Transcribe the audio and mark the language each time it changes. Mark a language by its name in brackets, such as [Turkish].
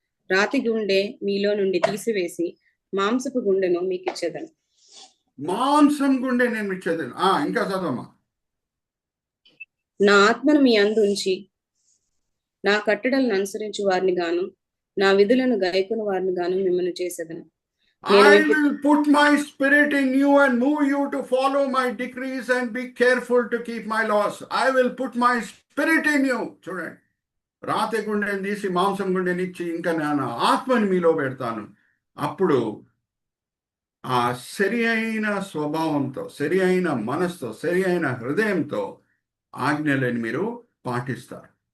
[Telugu] రాతి గుండె మీలో నుండి తీసివేసి మాంసపు గుండెను మీకు ఇచ్చేదను. మాంసం గుండె నేను ఇచ్చేదను. ఇంకా చదవమ్మా. నా ఆత్మను మీ అందు ఉంచి నా కట్టడలను అనుసరించి వారిని గాను నా విధులను గైకొని వారిని గాను మిమ్మల్ని చేసేదను. [English] I will put my spirit in you and move you to follow my decrees and be careful to keep my laws. I will put my spirit in you. [Telugu] చూడండి, రాతి గుండెని తీసి మాంసం గుండెనిచ్చి ఇంకా నేను ఆత్మని మీలో పెడతాను. అప్పుడు ఆ సరి అయిన స్వభావంతో, సరి అయిన మనసుతో, సరి అయిన హృదయంతో ఆజ్ఞలని మీరు పాటిస్తారు.